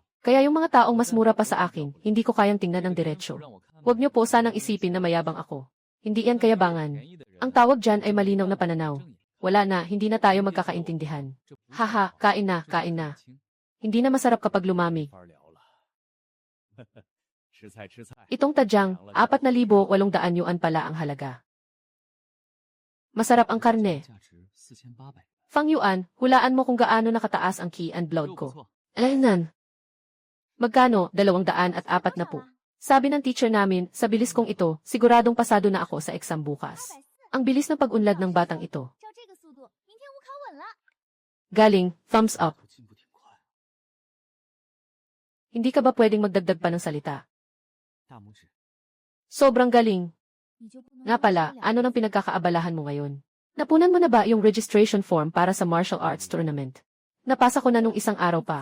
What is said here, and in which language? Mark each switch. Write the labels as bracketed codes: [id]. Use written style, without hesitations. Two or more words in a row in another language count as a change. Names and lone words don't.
[tl] Kaya yung mga taong mas mura pa sa akin, hindi ko kayang tingnan ng diretsyo. Huwag niyo po sanang isipin na mayabang ako. Hindi yan kayabangan. Ang tawag dyan ay malinaw na pananaw. Wala na, hindi na tayo magkakaintindihan. Haha, kain na, kain na. Hindi na masarap kapag lumamig. [zh] 吃菜吃菜， [tl] Itong tadyang, 4,800 yuan pala ang halaga. Masarap ang karne. [zh] 价值4800， [tl] Fang Yuan, hulaan mo kung gaano nakataas ang [en] key and blood [zh] 不 [tl] ko. [zh] 错。 [tl] Alainan. Magkano? 240. Sabi ng teacher namin, sa bilis kong ito, siguradong pasado na ako sa exam bukas. Ang bilis ng pag-unlad ng batang ito. [zh] 照这个速度，明天无考稳了。 [tl] Galing, [en] thumbs up. [zh] 进步挺快。 [tl] Hindi ka ba pwedeng magdagdag pa ng salita? [zh] 大拇指 [tl] Sobrang galing. Nga pala, ano nang pinagkakaabalahan mo ngayon? Napunan mo na ba yung [en] registration form [tl] para sa [en] martial arts tournament? [tl] Napasa ko na nung isang araw pa.